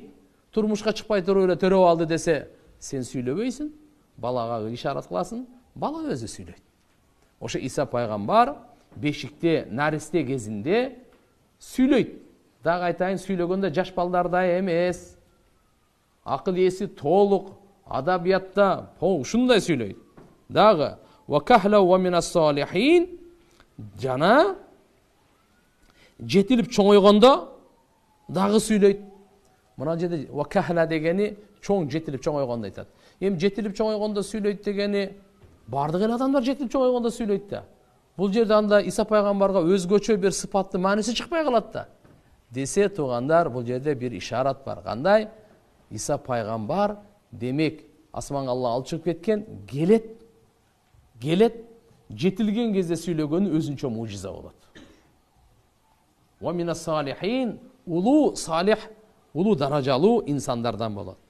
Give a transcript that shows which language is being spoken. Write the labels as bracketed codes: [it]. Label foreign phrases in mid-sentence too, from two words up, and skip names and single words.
[ky] Турмушка чыкпай туруп эле төрөп алды десе, сен сүйлөбөйсүң, балага ишарат кыласың, бала өзү сүйлөйт. Ошо Иса пайгамбар бешикте, наристе кезинде сүйлөйт. Дагы айтайын, сүйлөгөндө жаш балдардай эмес. Акыл эси толук, адабиятта ушундай сүйлөйт. [ar] Дагы وكهلا ومن الصالحين, [ky] жана жетилип чоңойгондо дагы сүйлөйт. Мына жерде [ar] وكهلا [ky] дегени чоң, жетилип чоңойгондо айтат. Эми жетилип чоңойгондо сүйлөйт дегени бардык эле адамдар жетилип чоңойгондо сүйлөйт да. Бул жерде анда Иса пайгамбарга өзгөчө бир сыпаттын мааниси чыкпай калат да. Десе туугандар, бул жерде бир ишарат бар. Кандай? Иса пайгамбар демек асманга Алла алып чыгып кеткен, келет, жетилген кезде сүйлөгөнү өзүнчө мужиза болот. [ar] ومن الصالحين, [ky] улуу салих, улуу даражалуу инсандардан болот.